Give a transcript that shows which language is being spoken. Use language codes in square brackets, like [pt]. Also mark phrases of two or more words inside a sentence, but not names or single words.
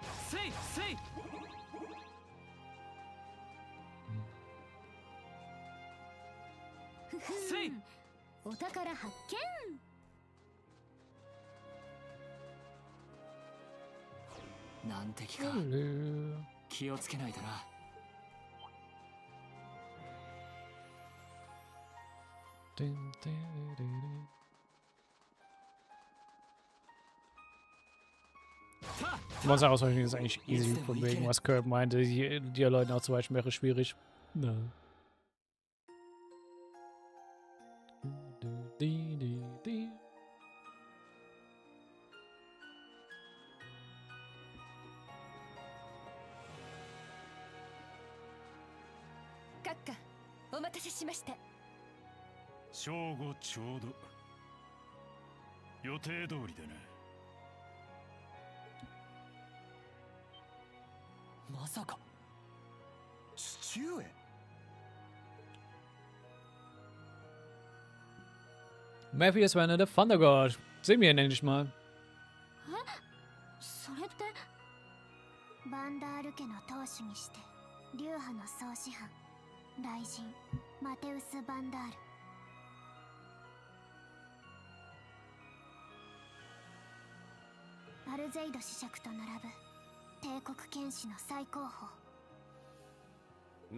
[ja] お宝発見。難敵か。気をつけないとな。 [de] Monster-Ausweichen ist eigentlich easy, von wegen, was Kirk meinte. Die Leuten auszuweichen wäre schwierig. No. [ja] 閣下、お待たせしました。正午ちょうど。予定通りでね。まさか父上。 [de] Matthew war der [en] Thunder God. [de] Sehen wir ihn endlich mal. [ja] それってバンダール家の当主にして流派の総師範雷神マテウス・バンダール。アルゼイド子爵と並ぶ帝国剣士の最高峰。